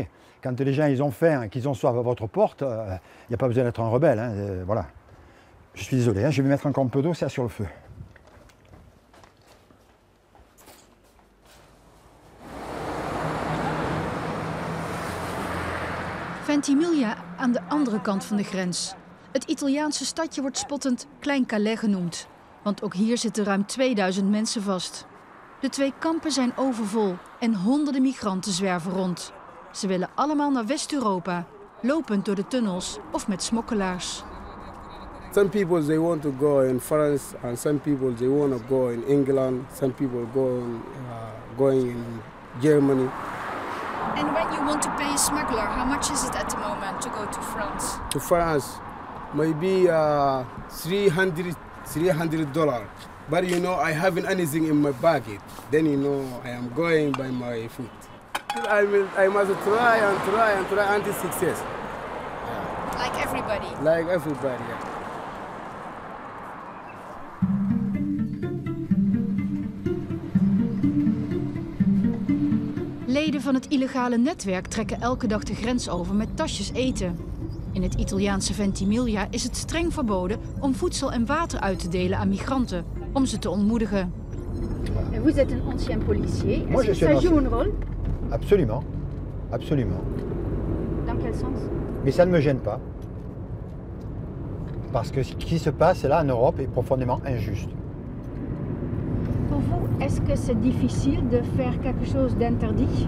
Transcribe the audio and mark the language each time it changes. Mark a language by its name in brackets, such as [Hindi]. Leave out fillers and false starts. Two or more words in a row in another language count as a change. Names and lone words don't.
[French] Quand les gens ils ont faim et qu'ils ont soif à votre porte, il n'y a pas besoin d'être un rebelle. Hein, voilà. Je suis désolé, hein, je vais mettre encore un peu d'eau, ça sur le feu. [Dutch] Ventimiglia aan de andere kant van de grens. Het Italiaanse stadje wordt spottend Klein Calais genoemd. Want ook hier zitten ruim 2000 mensen vast. De 2 kampen zijn overvol en honderden migranten zwerven rond. Ze willen allemaal naar West-Europa, lopend door de tunnels of met smokkelaars. [English] Some people they want to go in France, and some people they want to go in England. Some people going in Germany. And when you want to pay a smuggler, how much is it at the moment to go to France? To France, maybe $300. But you know, I haven't anything in my pocket. Then you know, I am going by my foot. I must try until success. Yeah. Like everybody? Like everybody, yeah. [Dutch] Leden van het illegale netwerk trekken elke dag de grens over met tasjes eten. In het Italiaanse Ventimiglia is het streng verboden om voedsel en water uit te delen aan migranten, om ze te ontmoedigen. [French] Vous êtes un ancien policier. Moi, je suis ça joue un rôle? Absolument, absolument. Dans quel sens? Mais ça ne me gêne pas. Parce que ce qui se passe là en Europe est profondément injuste. Pour vous, est-ce que c'est difficile de faire quelque chose d'interdit?